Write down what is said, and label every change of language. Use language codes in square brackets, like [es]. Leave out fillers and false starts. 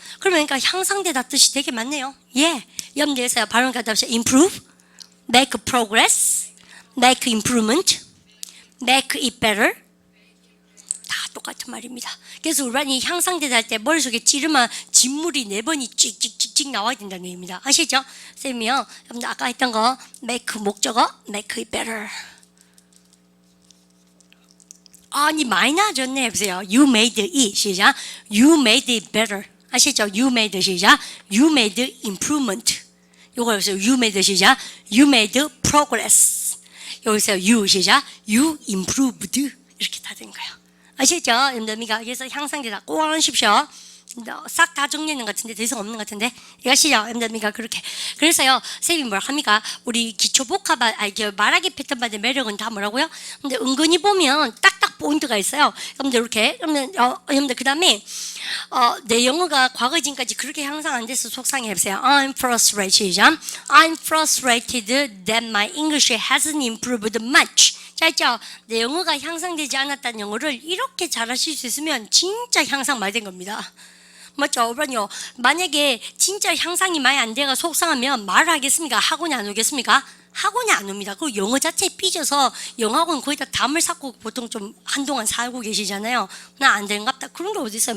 [ko] 그러니까 향상되다 뜻이 되게 많네요. 예. 여러분들에서 발음 갖다 보세요. [en] improve, make progress, make improvement, make it better. [ko] 다 똑같은 말입니다. 그래서 우리반이 향상되다 할 때 머릿속에 찌르면 진물이 4번이 찍찍찍찍 나와야 된다는 얘기입니다. 아시죠? 쌤이요. 여러분들 아까 했던 거 make 목적어, [en] make it better. [ko] 아니 많이 나아졌네 해보세요. [en] You made it 시작. You made it better. [ko] 아시죠? [en] You made 시작. You made improvement. [ko] 요거 여기서 [en] you made [ko] 시작. [en] You made progress. 여기서 you 시작. You improved. [ko] 이렇게 다 된 거예요. 아시죠? 여러분들 그래서 향상되다 꼭 하십시오. 싹 다 정리하는 것 같은데 더 이상 없는 것 같은데 이거 아시죠? 여러분들 그렇게 그래서요 쌤이 뭘 합니까? 우리 기초 복합 말하기 패턴만의 매력은 다 뭐라고요? 근데 은근히 보면 딱딱 포인트가 있어요. 여러분들 이렇게 여러분들 그 다음에 내 영어가 과거 지금까지 그렇게 향상 안 돼서 속상해 해보세요. [en] I'm frustrated. I'm frustrated that my English hasn't improved much. [ko] 자, 있죠? 내 영어가 향상되지 않았다는 영어를 이렇게 잘하실 수 있으면 진짜 향상 많이 된 겁니다. 맞죠? 그러니까요. 만약에 진짜 향상이 많이 안 돼가 속상하면 말을 하겠습니까? 학원에 안 오겠습니까? 학원에 안 옵니다. 그리고 영어 자체에 삐져서 영어학원 거의 다 담을 쌓고 보통 좀 한동안 살고 계시잖아요. 나 안 되는갑다. 그런 게 어디 있어요?